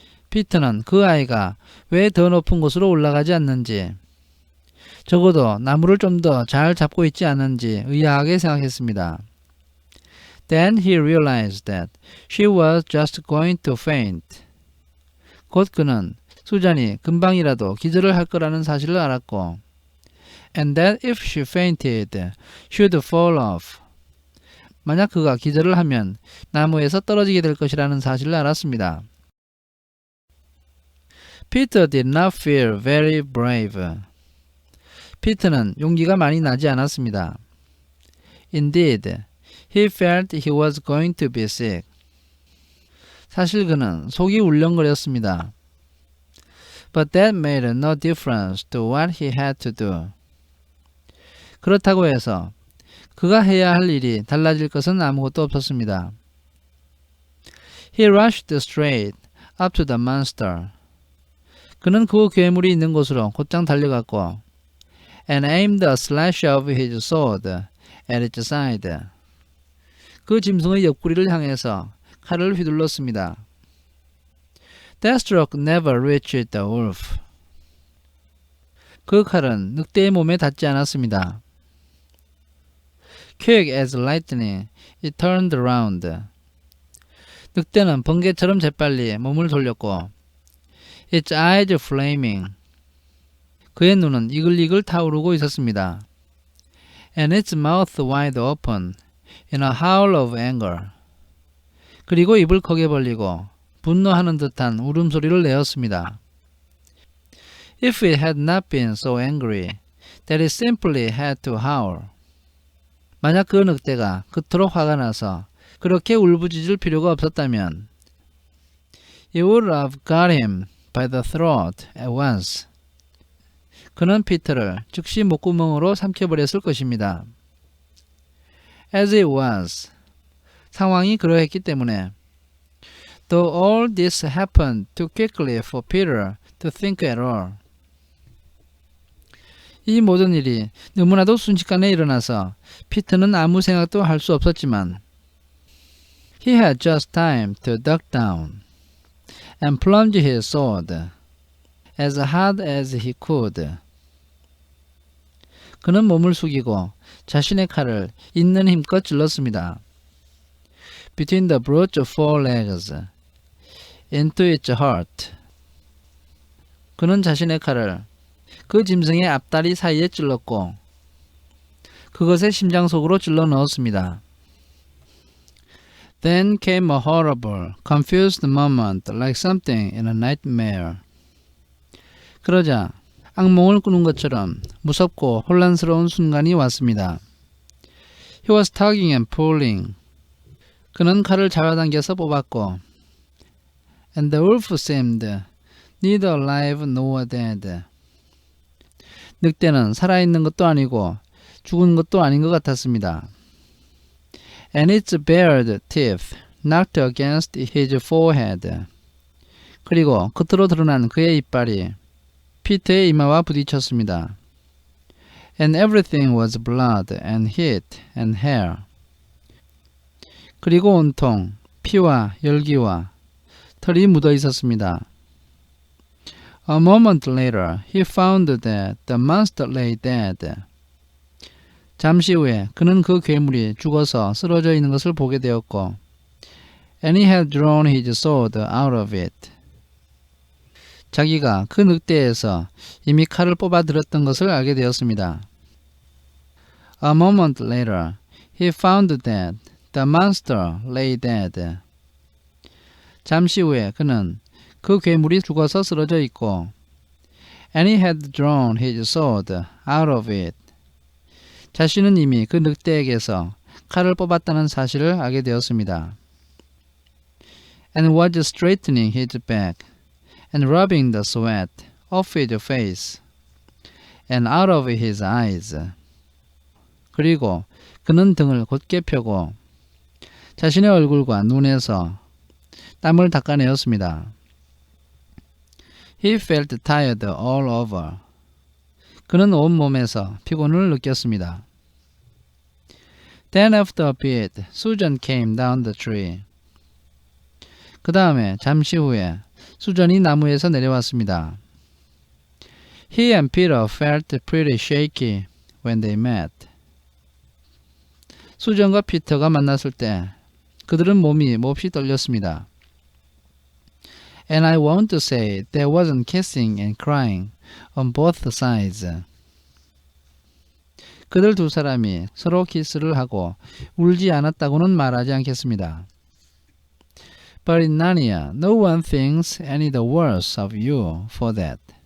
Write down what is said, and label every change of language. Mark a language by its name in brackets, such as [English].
[Korean] 피터는 그 아이가 왜 더 높은 곳으로 올라가지 않는지, 적어도 나무를 좀 더 잘 잡고 있지 않은지 의아하게 생각했습니다. [English] Then he realized that she was just going to faint. [Korean] 곧 그는 수잔이 금방이라도 기절을 할 거라는 사실을 알았고 [English] and that if she fainted, she would fall off. [Korean] 만약 그가 기절을 하면 나무에서 떨어지게 될 것이라는 사실을 알았습니다. [English] Peter did not feel very brave. [Korean] 피터는 용기가 많이 나지 않았습니다. [English] Indeed, he felt he was going to be sick. [Korean] 사실 그는 속이 울렁거렸습니다. [English] But that made no difference to what he had to do. [Korean] 그렇다고 해서 그가 해야 할 일이 달라질 것은 아무것도 없었습니다. [English] He rushed straight up to the monster. [Korean] 그는 그 괴물이 있는 곳으로 곧장 달려갔고 [English] and aimed a slash of his sword at its side. [Korean] 그 짐승의 옆구리를 향해서 칼을 휘둘렀습니다. [English] That stroke never reached the wolf. [Korean] 그 칼은 늑대의 몸에 닿지 않았습니다. [English] Quick as lightning, it turned around. [Korean] 늑대는 번개처럼 재빨리 몸을 돌렸고 [English] its eyes flaming. [Korean] 그의 눈은 이글이글 타오르고 있었습니다. [English] And its mouth wide open in a howl of anger. [Korean] 그리고 입을 크게 벌리고 분노하는 듯한 울음소리를 내었습니다. [English] If it had not been so angry that it simply had to howl. [Korean] 만약 그 늑대가 그토록 화가 나서 그렇게 울부짖을 필요가 없었다면 [English] It would have got him by the throat at once. [Korean] 그는 피터를 즉시 목구멍으로 삼켜버렸을 것입니다. [English] As it was. [Korean] 상황이 그러했기 때문에 [English] Though all this happened too quickly for Peter to think at all. [Korean] 이 모든 일이 너무나도 순식간에 일어나서 피터는 아무 생각도 할 수 없었지만 [English] He had just time to duck down and plunge his sword as hard as he could. [Korean] 그는 몸을 숙이고 자신의 칼을 있는 힘껏 찔렀습니다. [English] Between the brute's forelegs into its heart. [Korean] 그는 자신의 칼을 그 짐승의 앞다리 사이에 찔렀고 그것의 심장 속으로 찔러 넣었습니다. [English] Then came a horrible, confused moment like something in a nightmare. [Korean] 그러자 악몽을 꾸는 것처럼 무섭고 혼란스러운 순간이 왔습니다. [English] He was tugging and pulling. [Korean] 그는 칼을 잡아당겨서 뽑았고 [English] And the wolf seemed neither alive nor dead. [Korean] 늑대는 살아있는 것도 아니고 죽은 것도 아닌 것 같았습니다. [English] And its bared teeth knocked against his forehead. [Korean] 그리고 겉으로 드러난 그의 이빨이 피터의 이마와 부딪혔습니다. [English] And everything was blood and heat and hair. [Korean] 그리고 온통 피와 열기와 털이 묻어 있었습니다. [English] A moment later, he found that the monster lay dead. [Korean] 잠시 후에 그는 그 괴물이 죽어서 쓰러져 있는 것을 보게 되었고 [English] And he had drawn his sword out of it. [Korean] 자기가 그 늑대에서 이미 칼을 뽑아들었던 것을 알게 되었습니다. [English] A moment later, he found that the monster lay dead. [Korean] 잠시 후에 그는 그 괴물이 죽어서 쓰러져 있고 [English] And he had drawn his sword out of it. [Korean] 자신은 이미 그 늑대에게서 칼을 뽑았다는 사실을 알게 되었습니다. [English] And was straightening his back and rubbing the sweat off his face and out of his eyes. [Korean] 그리고 그는 등을 곧게 펴고 자신의 얼굴과 눈에서 땀을 닦아내었습니다. [English] He felt tired all over. [Korean] 그는 온몸에서 피곤을 느꼈습니다. [English] Then after a bit, Susan came down the tree. [Korean] 그 다음에 잠시 후에 수전이 나무에서 내려왔습니다. [English] He and Peter felt pretty shaky when they met. [Korean] 수전과 피터가 만났을 때 그들은 몸이 몹시 떨렸습니다. [English] And I want to say there wasn't kissing and crying on both sides. [Korean] 그들 두 사람이 서로 키스를 하고 울지 않았다고는 말하지 않겠습니다. [English] But in Narnia, no one thinks any the worse of you for that.